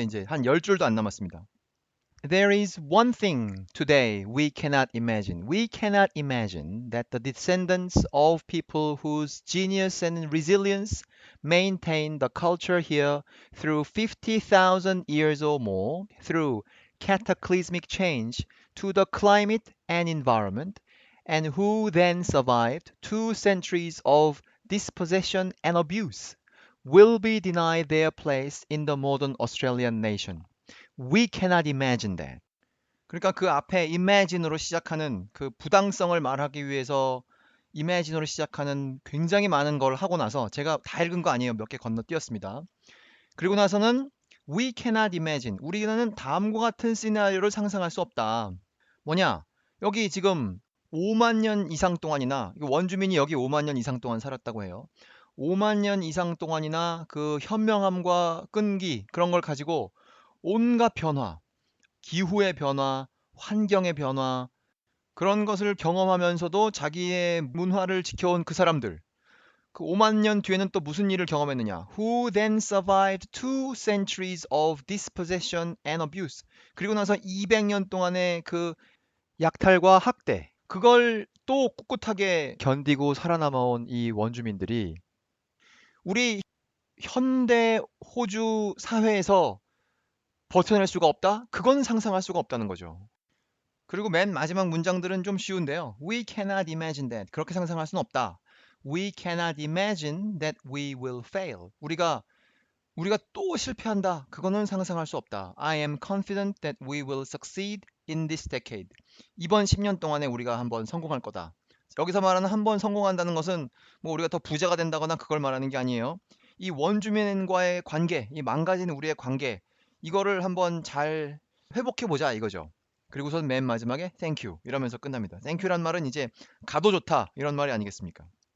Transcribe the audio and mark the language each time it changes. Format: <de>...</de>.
<ko>이제 한 10줄도 안 남았습니다.</ko> <en>There is one thing today we cannot imagine. We cannot imagine that the descendants of people whose genius and resilience maintain the culture here through 50,000 years or more, through cataclysmic change to the climate and environment, and who then survived 2 centuries of dispossession and abuse, will be denied their place in the modern Australian nation. We cannot imagine that.</en> <ko>그러니까 그 앞에 imagine으로 시작하는 그 부당성을 말하기 위해서 imagine으로 시작하는 굉장히 많은 걸 하고 나서 제가 다 읽은 거 아니에요. 몇 개 건너뛰었습니다. 그리고 나서는</ko> <en>we cannot imagine.</en> <ko>우리는 다음과 같은 시나리오를 상상할 수 없다. 뭐냐? 여기 지금 5만 년 이상 동안이나 원주민이 여기 5만 년 이상 동안 살았다고 해요. 5만 년 이상 동안이나 그 현명함과 끈기 그런 걸 가지고 온갖 변화, 기후의 변화, 환경의 변화 그런 것을 경험하면서도 자기의 문화를 지켜온 그 사람들 그 5만 년 뒤에는 또 무슨 일을 경험했느냐</ko> <en>Who then survived 2 centuries of dispossession and abuse</en> <ko>그리고 나서 200년 동안의 그 약탈과 학대 그걸 또 꿋꿋하게 견디고 살아남아온 이 원주민들이 우리 현대 호주 사회에서 버텨낼 수가 없다? 그건 상상할 수가 없다는 거죠. 그리고 맨 마지막 문장들은 좀 쉬운데요.</ko> <en>We cannot imagine that.</en> <ko>그렇게 상상할 수는 없다.</ko> <en>We cannot imagine that we will fail.</en> <ko>우리가 또 실패한다. 그거는 상상할 수 없다.</ko> <en>I am confident that we will succeed in this decade.</en> <ko>이번 10년 동안에 우리가 한번 성공할 거다. 여기서 말하는 한번 성공한다는 것은 뭐 우리가 더 부자가 된다거나 그걸 말하는 게 아니에요. 이 원주민과의 관계, 이 망가진 우리의 관계 이거를 한번 잘 회복해보자 이거죠. 그리고선 맨 마지막에 thank you 이러면서 끝납니다. thank you란 말은 이제 가도 좋다 이런 말이 아니겠습니까?</ko>